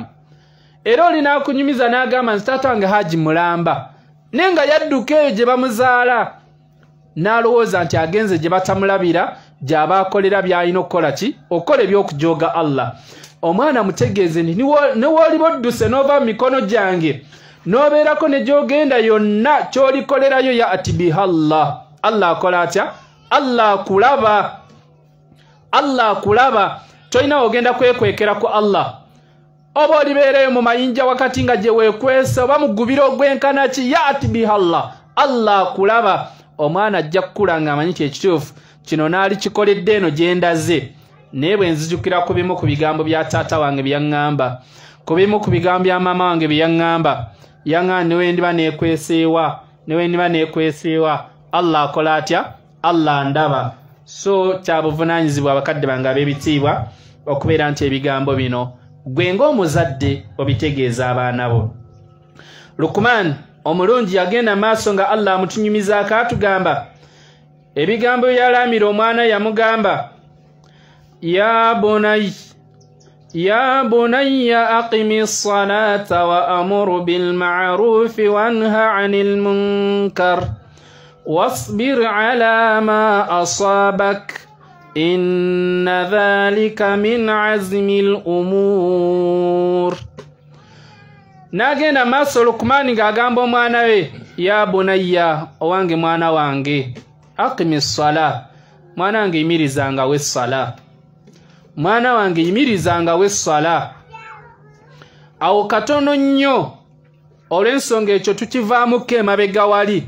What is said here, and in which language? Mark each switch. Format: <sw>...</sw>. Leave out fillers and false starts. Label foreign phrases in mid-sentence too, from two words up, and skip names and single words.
<lg>Era olina akunyumiza n'agamba nti taata wange Haji mulamba, naye nga yadduka eyo gye bamuzaala, n'alowooza nti agenze gye batamulabira, gy'aba akolera by'alina okukola ki okukola eby'okujooga Allah. Omwana mutegeeze nti ne w'oliba odduse n'ova mu mikono gyange n'obeerako ne gy'ogenda yonna ky'olikolerayo</lg> <ar>يأت بها الله.</ar> <lg>Allah akola atya? Allah akulaba. Allah akulaba. Tolina ogenda kwekwekera ku Allah. Oba olibeereyo mu mayinja wakati nga gye weekwese oba mu ggubiro ogwenkana ki</lg> <ar>يأت بها الله.</ar> <lg>Allah akulaba. Omwana ajja kukula ng'amanyi kyekituufu kino naali kikoledde eno gye ndaze. Naye bwe nzijukira ku bimu ku bigambo bya taata wange bye yaŋŋamba, ku bimu ku bigambo bya maama wange bye yaŋŋamba, yaŋŋamba newe ndiba neekweseewa Allah akola atya? Allah ndaba. So kya buvunaanyizibwa abakadde bange ab'ebitiibwa okubeera nti ebigambo bino gwe ng'omuzadde obitegeeza abaana bo. Lukman omulungi yagenda maaso nga Allah amutunyumizaako atugamba ebigambo byalaamira omwana yamugamba</lg> <ar>يا بني أقم الصلاة وأمر بالمعروف وانه عن المنكر واصبر على ما أصابك إن ذلك من عزم الأمور.</ar> <lg>Nagenda maaso Lukmani ng'agamba omwana we</lg> <ar>يا بني</ar> <lg>owange mwana wange</lg> <ar>أقم الصلاة</ar> <lg>mwana wange yimirizangawo essala. Mwana wange yimirizangawo essala. Awo katono nnyo olw'ensonga ekyo tukivaamuko emabega wali.</lg>